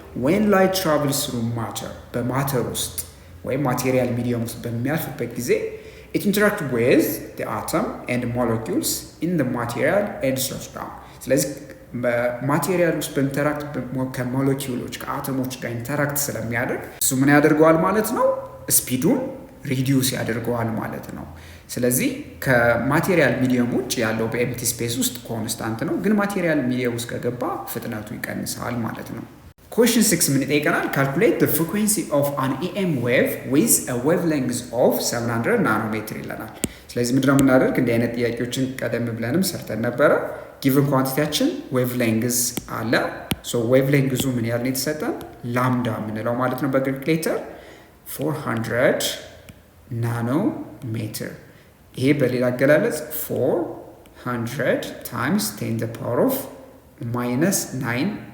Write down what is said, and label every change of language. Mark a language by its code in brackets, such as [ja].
[am] ዌን ላይት ትራቭልስ ስሩ ማተር፣ በማተር ውስጥ ወይም ማቴሪያል ሚዲየም ውስጥ በሚያልፍበት ጊዜ [en] it interact with the atom and molecules in the material and slows down። [am] ስለዚህ በማቴሪያል ውስጥ በኢንተራክት ከሞለኪውሎች ከአተሞች ጋር ኢንተራክት ስለሚያደርግ እሱ ምን ያደርገዋል ማለት ነው? ስፒዱን ሪዲዩስ ያደርገዋል ማለት ነው። ስለዚህ ከማቴሪያል ሚዲየም ውጭ ያለው በኤምቲ ስፔስ ውስጥ ኮንስታንት ነው፣ ግን ማቴሪያል ሚዲየም ውስጥ ከገባ ፍጥነቱ ይቀንሳል ማለት ነው። ኩዌስችን 6 ምን ይጠይቀናል? [en] ካልኩሌት the frequency of an EM wave with a wavelength of 700 ናኖሜትር [am] ይለናል። ስለዚህ ምንድነው የምናደርግ? እንዲህ አይነት ጥያቄዎችን ቀደም ብለንም ሰርተን ነበረ። ጊቨን ኳንቲቲያችን ዌቭሌንግዝ አለ። ሶ ዌቭሌንግዙ ምን ያህል ነው የተሰጠን? ላምዳ የምንለው ማለት ነው በግሪክ ሌተር 400 ናኖሜትር። ይሄ በሌላ አገላለጽ 400 ታይምስ 10 the power of -9